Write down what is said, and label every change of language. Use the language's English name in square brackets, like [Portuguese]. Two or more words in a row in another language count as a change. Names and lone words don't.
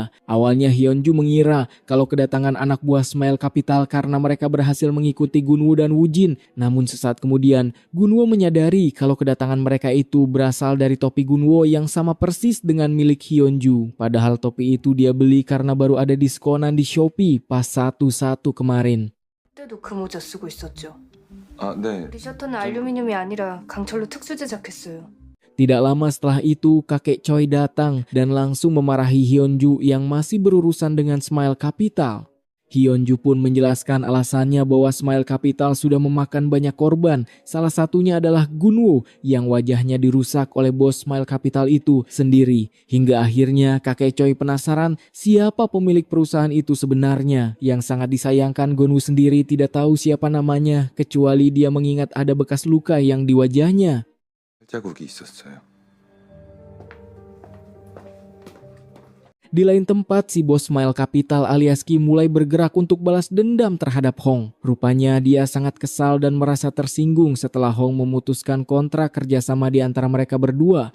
[Indonesian] Awalnya Hyunju mengira kalau kedatangan anak buah Smile Capital karena mereka berhasil mengikuti Gunwo dan Woojin. Namun sesaat kemudian, Gunwo menyadari kalau kedatangan mereka itu berasal dari topi Gunwo yang sama persis dengan milik Hyunju. Padahal topi itu dia beli karena baru ada diskonan di Shopee pas 1/1 kemarin. [Korean] 그때도 그 모자 쓰고 있었죠. 아, 네. 우리 셔터는 알루미늄이 아니라 강철로 특수 제작했어요. [Indonesian] Tidak lama setelah itu, kakek Choi datang dan langsung memarahi Hyunju yang masih berurusan dengan Smile Capital. Hyunju pun menjelaskan alasannya bahwa Smile Capital sudah memakan banyak korban. Salah satunya adalah Gunwo yang wajahnya dirusak oleh bos Smile Capital itu sendiri. Hingga akhirnya kakek Choi penasaran siapa pemilik perusahaan itu sebenarnya. Yang sangat disayangkan Gunwo sendiri tidak tahu siapa namanya kecuali dia mengingat ada bekas luka yang di wajahnya. [Korean] 자국이 있었어요. [Indonesian] Di lain tempat, si bos Smile Capital alias Kim mulai bergerak untuk balas dendam terhadap Hong. Rupanya dia sangat kesal dan merasa tersinggung setelah Hong memutuskan kontrak kerjasama di antara mereka berdua.